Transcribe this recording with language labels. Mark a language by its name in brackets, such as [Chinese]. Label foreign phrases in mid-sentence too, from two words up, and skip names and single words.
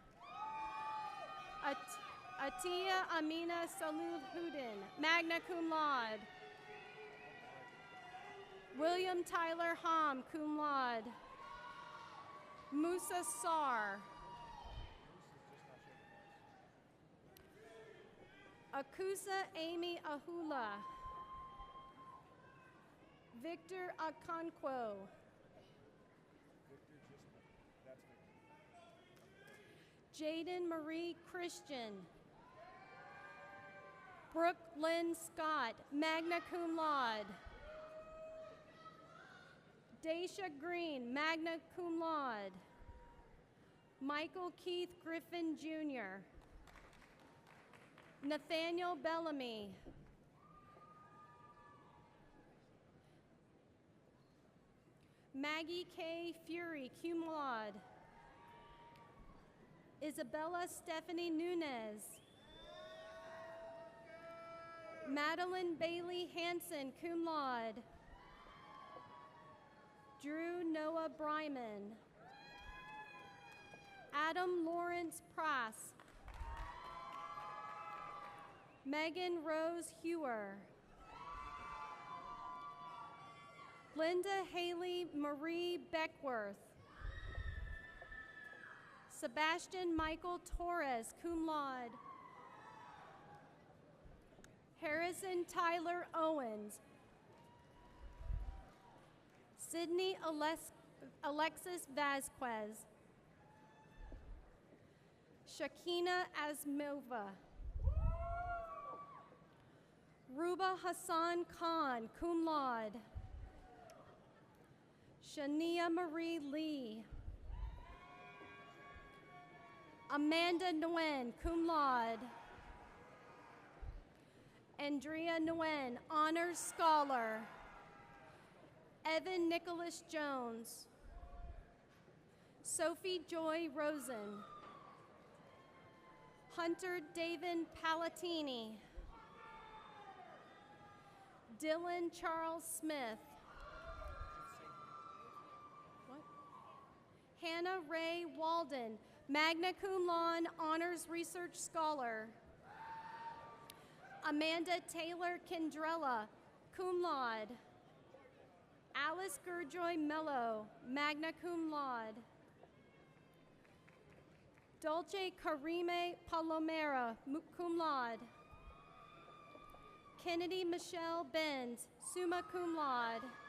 [English] Atiya Amina Saludhuddin, [Latin] magna cum laude. [English] William Tyler Hom, [Latin] cum laude. [English] Musa Sar. Akusa Amy Ahula. Victor Akonkwo. Jaden Marie Christian. Brooke Lynn Scott, [Latin] magna cum laude. [English] Daisha Green, [Latin] magna cum laude. [English] Michael Keith Griffin Jr. Nathaniel Bellamy. Maggie K. Fury, [Latin] cum laude. [English] Isabella Stephanie Nunez. Madeline Bailey Hanson, [Latin] cum laude. [English] Drew Noah Bryman. Adam Lawrence Prass. Megan Rose Hewer. Linda Haley Marie Beckworth. Sebastian Michael Torres, [Latin] cum laude. [English] Harrison Tyler Owens. Sydney Alexis Vasquez. Shakina Asmova. Ruba Hassan Khan, [Latin] cum laude. [English] Shania Marie Lee. Amanda Nguyen, [Latin] cum laude. [English] Andrea Nguyen, honors scholar. Evan Nicholas Jones. Sophie Joy Rosen. Hunter David Palatini. Dylan Charles Smith. What? Hannah Ray Walden, [Latin] magna cum laude, [English] honors research scholar. Amanda Taylor Kendrella, [Latin] cum laude. [English] Alice Gurjoy Mello, [Latin] magna cum laude. [English] Dolce Karime Palomera, [Latin] cum laude. [English] Kennedy Michelle Benz, [Latin] summa cum laude.